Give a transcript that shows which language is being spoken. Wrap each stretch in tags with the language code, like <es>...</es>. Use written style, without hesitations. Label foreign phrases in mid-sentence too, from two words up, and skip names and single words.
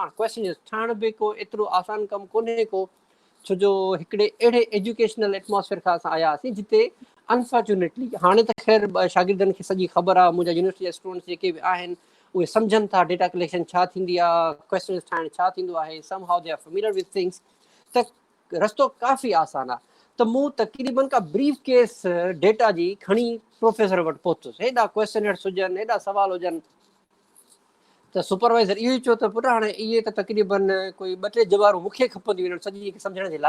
<sd>क्वेश्चनर्स ठाहिण बि को एतिरो आसान कमु कोन्हे को, छो जो हिकिड़े अहिड़े</sd> <en>educational atmosphere</en> <sd>खां असां आया हुआसीं जिते अनफॉर्चुनेटली, हाणे त ख़ैर शागिर्दनि खे सॼी ख़बर आहे, मुंहिंजा यूनिवर्सिटी जा स्टूडेंट्स जेके बि आहिनि उहे सम्झनि था</sd> <en>data collection</en> <sd>छा थींदी आहे, क्वेश्चनर्स ठाहिण छा थींदो आहे,</sd> <en>somehow they are familiar with things.</en> <sd>त रस्तो काफ़ी आसान आहे। त मूं तक़रीबन का</sd> <en>brief case</en> <sd>डेटा जी खणी प्रोफेसर वटि पहुतुसि। हेॾा क्वेश्चनर्स हुजनि, हेॾा सवाल हुजनि, त सुपरवाइज़र इहो ई चयो त पुटु हाणे इहे त तक़रीबन कोई 2-3 जवाबूं मूंखे खपंदियूं आहिनि सॼी खे सम्झण जे लाइ।</sd>